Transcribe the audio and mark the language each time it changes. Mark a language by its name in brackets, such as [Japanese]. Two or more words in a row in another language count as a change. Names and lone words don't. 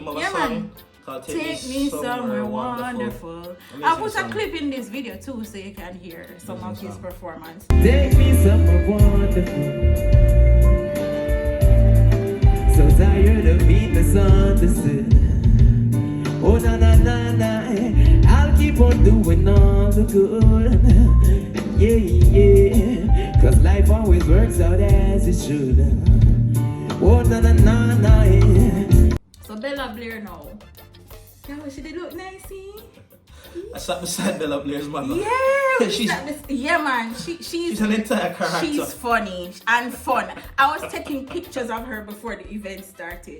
[English] Yeah, man. Take me somewhere wonderful. I'll put a clip in this video too, so you can hear some of his performance. Take me somewhere wonderful. So tired of being misunderstood. Oh na na na na, I'll keep on doing all the good. Yeah, cause life always works out as it should. Oh na na na na, yeah. So Bella Blair now. Yeah, she did look nice, see? I sat beside Bella Blair's mother. Yeah, man. She's an entire character. She's funny and fun. I was taking pictures of her before the event started.